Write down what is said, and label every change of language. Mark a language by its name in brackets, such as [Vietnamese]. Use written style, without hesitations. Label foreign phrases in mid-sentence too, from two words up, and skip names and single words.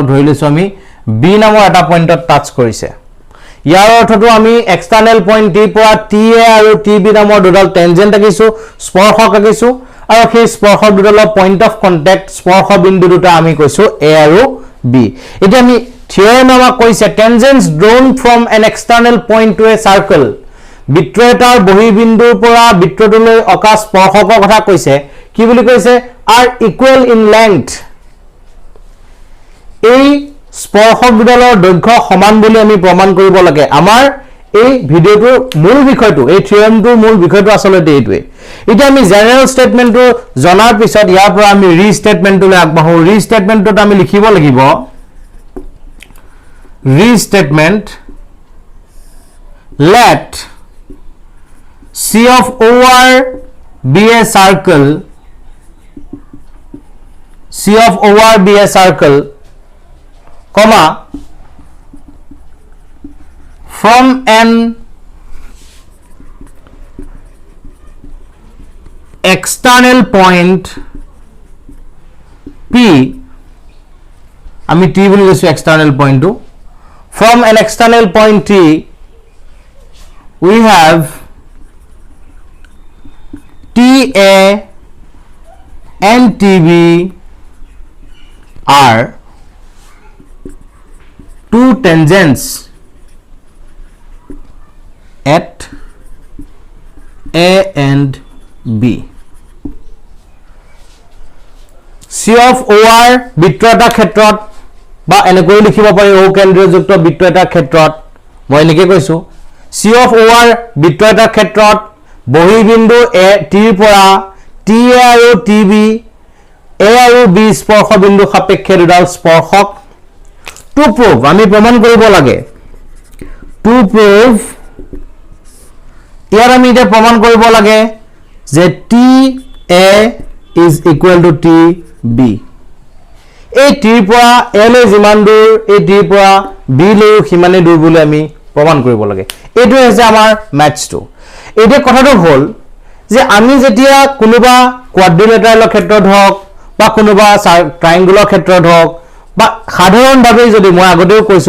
[Assamese] ধৰি লৈছো আমি b নামৰ এটা পইণ্টত টাচ কৰিছে ইয়াৰ অৰ্থটো আমি [English] external point [Assamese] d পৰা ta আৰু tb নামৰ দুডাল টেনজেন্ট আঁকিছো স্পৰ্শক আঁকিছো আৰু সেই স্পৰ্শক দুডালৰ [English] point of contact [Assamese] স্পৰ্শ বিন্দু দুটা আমি কৈছো a আৰু b এতিয়া আমি থিওৰেম আমাক কৈছে [English] tangents drawn from an external point to a circle [Assamese] বৃত্ত এটাৰ বহিৰ্বিন্দুৰ পৰা বৃত্তটোলৈ অকা স্পৰ্শকৰ কথা কৈছে কি বুলি কৈছে [English] are equal in length [Assamese] এই স্পৰ্শক দুডালৰ দৈৰ্ঘ্য সমান বুলি আমি প্ৰমাণ কৰিব লাগে আমাৰ এই ভিডিঅ'টোৰ মূল বিষয়টো এই থিওৰেমটোৰ মূল বিষয়টো আসলতে এইটোৱে এতিয়া আমি [English] general statement [Assamese] জনাৰ পিছত ইয়াৰ পৰা আমি [English] re statement [Assamese] আগবাঢ়ো [English] re statement [Assamese] আমি লিখিব লাগিব [English] re statement let C of OR be a circle comma from an external point P [Assamese] আমি T বুলি কৈছো [English] external point to from an external point T we have TA and TB are two tangents at A and B. [Assamese] C of OR বৃত্ত এটা ক্ষেত্ৰত বা এনেকৈ লিখিব পাৰি O কেন্দ্ৰযুক্ত বৃত্ত এটা ক্ষেত্ৰত মই এনেকৈ কৈছো C of OR বৃত্ত এটা ক্ষেত্ৰত বহিৰ্বিন্দু a t পৰা ta আৰু tb a আৰু b স্পৰ্শ বিন্দু সাপেক্ষে দুডাল স্পৰ্শক [English] to prove [Assamese] আমি প্রমাণ কৰিব লাগে [English] to prove [Assamese] ইয়াৰ আমি এটা প্ৰমাণ কৰিব লাগে যে [English] TA is equal to TB [Assamese] এই T ৰ পৰা A লৈ যিমান দূৰ এই T ৰ পৰা B লৈ সিমানে দূৰ বুলি আমি প্ৰমাণ কৰিব লাগে এইটো হৈছে আমাৰ ম্যাথছটো এইটো কথাটো হ'ল যে আমি যেতিয়া কোনোবা কোৱাড্ৰিলেটাৰেলৰ ক্ষেত্ৰত হওক বা কোনোবা ট্ৰায়াঙ্গুলৰ ক্ষেত্ৰত হওক বা সাধাৰণভাৱে যদি মই আগতেও কৈছো